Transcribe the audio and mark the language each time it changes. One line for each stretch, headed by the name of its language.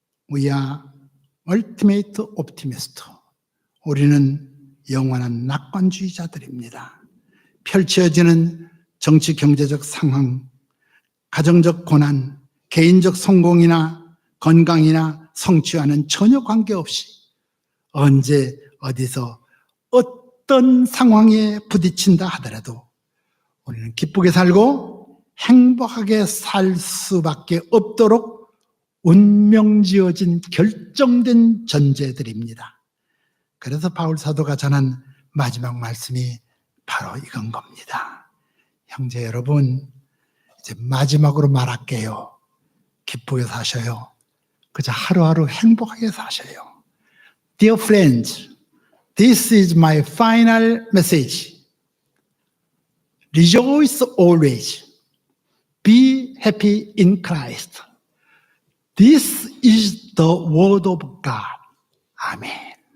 English: We are ultimate optimist.
Korean: 우리는 영원한 낙관주의자들입니다. 펼쳐지는 정치 경제적 상황, 가정적 고난, 개인적 성공이나 건강이나 성취와는 전혀 관계없이 언제 어디서 어떤 상황에 부딪힌다 하더라도 우리는 기쁘게 살고 행복하게 살 수밖에 없도록 운명지어진 결정된 전제들입니다. 그래서 바울 사도가 전한 마지막 말씀이 바로 이건 겁니다. 형제 여러분, 이제 마지막으로 말할게요. 기쁘게 사셔요. 그저 하루하루 행복하게 사셔요.
English: Dear friends, this is my final message. Rejoice always. Be happy in Christ. This is the word of God. 아멘.